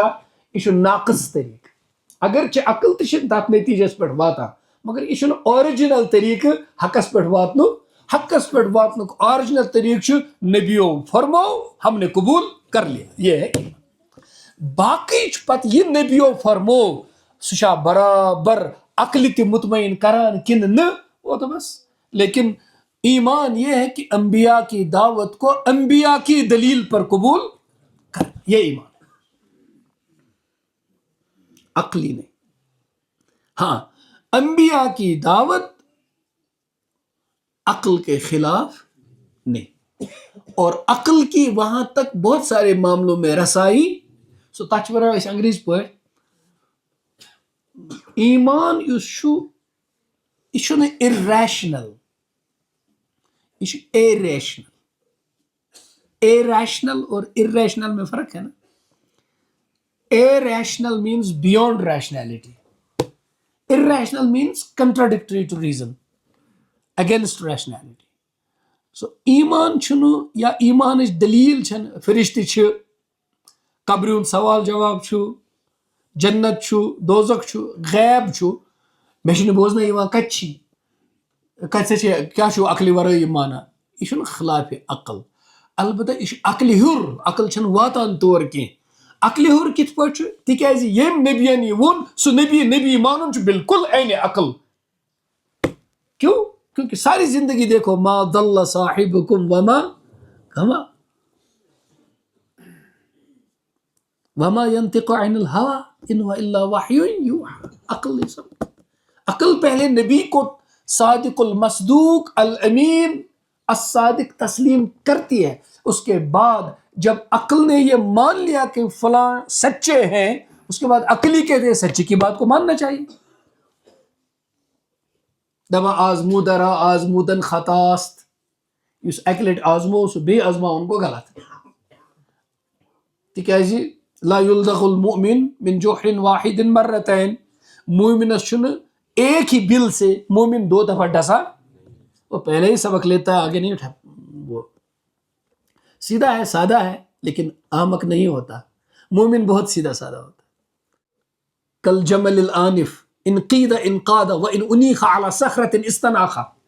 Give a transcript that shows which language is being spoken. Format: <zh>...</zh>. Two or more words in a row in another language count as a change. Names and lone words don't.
<ks>یہ چھُ ناقص طریقہ، اگرچہ عقل تہِ چھِ تتھ نتیجس پٮ۪ٹھ واتان مگر یہ چھُنہٕ آرجنل طریقہ حقس پٮ۪ٹھ واتنُک. حقس پٮ۪ٹھ واتنُک آرجنل طریقہ چھُ نبیو فرمو</ks> <ur>ہم نے قبول کر لیا، یہ ہے.</ur> <ks>باقی چھُ پتہٕ یہ نبیو فرمو سُہ چھا برابر عقل تہِ مطمئن کران کن نہ،</ks> <ur>وہ تو بس. لیکن ایمان یہ ہے کہ انبیاء کی دعوت کو انبیاء کی دلیل پر قبول کر، یہ ایمان عقلی نہیں. ہاں انبیاء کی دعوت عقل کے خلاف نہیں، اور عقل کی وہاں تک بہت سارے معاملوں میں رسائی</ur> <ks>سو تچ ونان أسۍ انگریز پٲٹھۍ ایمان یُس چھُ یہ چھُنہٕ irrational، یہ چھُ irrational.</ks> <ur>irrational اور irrational میں فرق ہے نا.</ur> <en>irrational means beyond rationality. Irrational means contradictory to reason, against rationality.</en> <ks>So ایمان چھُنہٕ یا ایمانٕچ دلیل چھنہٕ فرشتہٕ چھِ، قبرِ ہُنٛد سوال جواب چھُ، جنت چھُ، دوزخ چھُ، غیب چھُ. مےٚ چھُنہٕ بوزنہٕ یِوان کتہِ چھی، کتہِ چھِ کیٛاہ چھُو عقلہِ ورٲے یہِ مانان، یہِ چھُنہٕ خلاف عقل. البتہ یہِ چھُ عقلہِ ہیوٚر، عقل چھنہٕ واتان تور کینٛہہ. عقلہِ ہیوٚر کِتھ پٲٹھۍ چھُ؟ تِکیٛازِ ییٚمۍ نبین یہِ ووٚن سُہ نبی مانُن چھُ بالکل عینِ عقل.</ks> <ur>کیوں؟ کیونکہ ساری زندگی دیکھو</ur> <ar>ما ضل صاحبکم وما غوا وما ينطق عن الهوى ان هو الا وحی یوحى.</ar> <ur>عقل یہ سب، عقل پہلے نبی کو</ur> <ar>صادق المصدوق الامین الصادق</ar> <ur>تسلیم کرتی ہے، اس کے بعد جب عقل نے یہ مان لیا کہ فلاں سچے ہیں اس کے بعد عقل ہی کہتے ہیں سچے کی بات کو ماننا چاہیے.</ur> <ks>دپان</ks> <fa>آزمودہ را آزمودن خطاست،</fa> <ks>یس اکہ لٹہِ آزمو سُہ بیٚیہِ آزماوُن گوٚو غلط.</ks> <ar>تِکیٛازِ لا یلدغ المؤمن من جوحر واحد مرتين،</ar> <ks>مومنس چھُنہٕ</ks> <ur>ایک ہی بل سے مومن دو دفعہ ڈسا، وہ پہلے ہی سبق لیتا ہے آگے نہیں اٹھا. وہ سیدھا ہے، سادہ ہے لیکن احمق نہیں ہوتا. مومن بہت سیدھا سادہ ہوتا.</ur> <ar>کل جمل الآنف ان قید انقاد وان انیخ علی صخرۃ استناخ.</ar>